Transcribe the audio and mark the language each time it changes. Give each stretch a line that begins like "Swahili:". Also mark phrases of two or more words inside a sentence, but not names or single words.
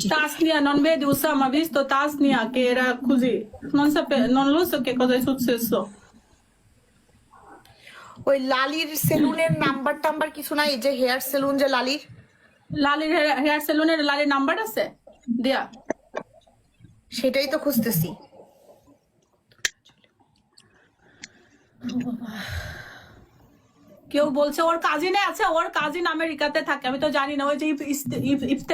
Italian: Tasnia non vede Usama visto Tasnia che era così, non lo so che cosa è successo.
Bangla: ওই লালির সেলুনের নাম্বার টাম্বার কিছু নাই? যে হেয়ার সেলুন যে লালির হেয়ার সেলুনের লালির নাম্বার আছে দেয়া? সেটাই তো খুঁজতেছি। কেউ বলছে ওর কাজিনে আছে, ওর কাজিন আমেরিকাতে থাকে, আমি তো জানি না।